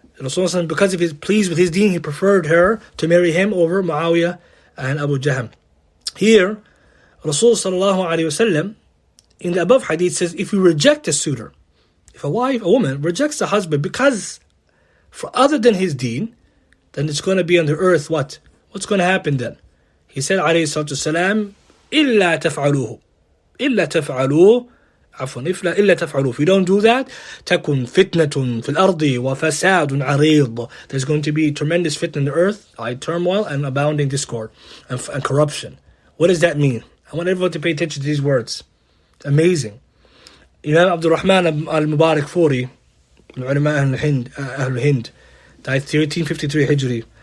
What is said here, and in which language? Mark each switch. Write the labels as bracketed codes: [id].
[en] Rasulullah, because of his pleased with his deen, he preferred her to marry him over Muawiyah and Abu Jahm. Here, Rasulullah in the above hadith says, if you reject a suitor, if a woman rejects a husband because for other than his deen, then it's going to be on the earth what? What's going to happen then? He said, [ar] alayhi salatu wasalam, إِلَّا تَفْعَلُوهُ إِلَّا تَفْعَلُوهُ إلا تفعلوا. [en] If you don't do that, [ar] تكن فتنة في الأرض وفساد عريض. [en] There's going to be tremendous fitna in the earth, turmoil and abounding discord and corruption. What does that mean? I want everyone to pay attention to these words. It's amazing. Imam Abdul Rahman al-Mubarak Furi, ulama Ahl Hind, died 1353 Hijri.